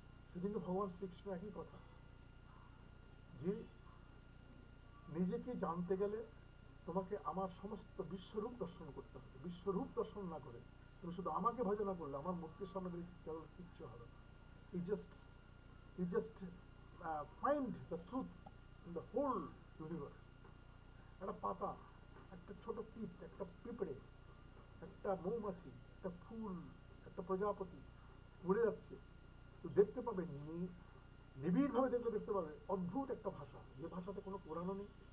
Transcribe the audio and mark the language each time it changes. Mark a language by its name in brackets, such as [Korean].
[Bangla] সেদিন ভগবান শ্রীকৃষ্ণ একই কথা, যে নিজেকে জানতে গেলে তোমাকে আমার সমস্ত বিশ্বরূপ দর্শন করতে হবে। বিশ্বরূপ দর্শন না করে তুমি শুধু আমাকে ভজনা করলে, আমার মূর্তির সামনে কিচ্ছু হবে না। [English] You just you just find the truth in the whole universe. [Bangla] একটা পাতা, একটা ছোট কীট, একটা পিঁপড়ে, একটা মৌমাছি, একটা ফুল, একটা প্রজাপতি উড়ে যাচ্ছে, তো দেখতে পাবে, নিবিড়ভাবে দেখলে দেখতে পাবে অদ্ভুত একটা ভাষা, যে ভাষাতে কোনো পুরানো নেই,